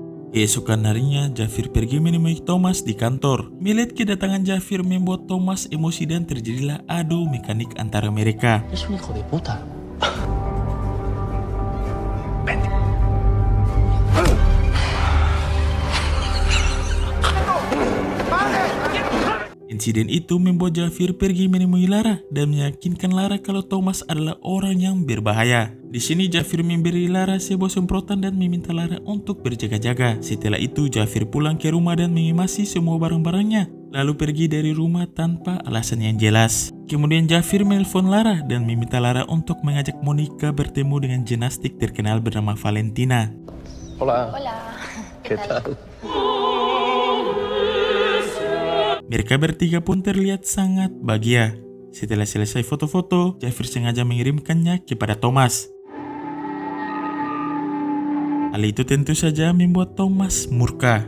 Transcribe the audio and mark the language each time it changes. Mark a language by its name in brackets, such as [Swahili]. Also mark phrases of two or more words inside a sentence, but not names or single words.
[Indonesian] Keesokan harinya, Jafir pergi menemui Thomas di kantor. Melihat kedatangan Jafir membuat Thomas emosi dan terjadilah adu mekanik antara mereka. [Spanish] Es un hijo de puta. [Indonesian] Insiden itu membuat Jafir pergi menemui Lara dan meyakinkan Lara kalau Thomas adalah orang yang berbahaya. Di sini Jafir memberi Lara sebuah semprotan dan meminta Lara untuk berjaga-jaga. Setelah itu Jafir pulang ke rumah dan mengemasi semua barang-barangnya, lalu pergi dari rumah tanpa alasan yang jelas. Kemudian Jafir menelpon Lara dan meminta Lara untuk mengajak Monica bertemu dengan jenastik terkenal bernama Valentina. [Spanish] Hola. Hola. ¿Qué tal? [Indonesian] Mereka bertiga pun terlihat sangat bahagia. Setelah selesai foto-foto, Jafir sengaja mengirimkannya kepada Thomas. Hal itu tentu saja membuat Thomas murka.